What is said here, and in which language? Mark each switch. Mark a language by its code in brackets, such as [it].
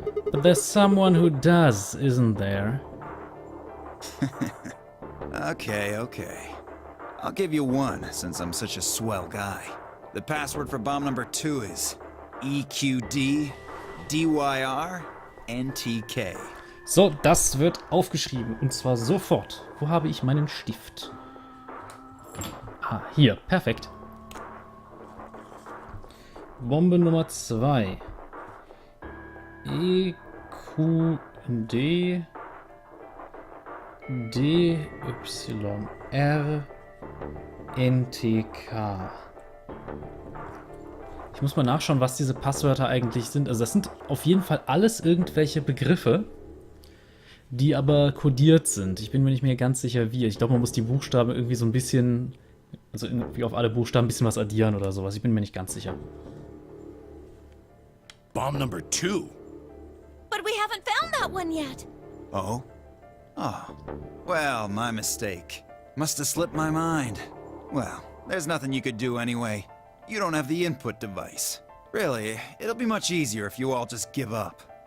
[en] But there's someone who does, isn't there? Okay. I'll give you one, since I'm such a swell guy. The password for bomb number 2 is EQD DYR NTK. [de] So, das wird aufgeschrieben. Und zwar sofort. Wo habe ich meinen Stift? Ah, hier. Perfekt. Bombe Nummer 2. EQD DYR NTK. Ich muss mal nachschauen, was diese Passwörter eigentlich sind. Also das sind auf jeden Fall alles irgendwelche Begriffe, die aber kodiert sind. Ich bin mir nicht mehr ganz sicher wie. Ich glaube, man muss die Buchstaben irgendwie so ein bisschen, also irgendwie auf alle Buchstaben ein bisschen was addieren oder sowas. Ich bin mir nicht ganz sicher. [en] Bomb number 2. But we haven't found that one yet. Oh? Oh. Well, my mistake. Must have slipped my mind. Well, there's nothing you could do anyway. You don't have the input device. Really, it'll be much easier if you all just give up.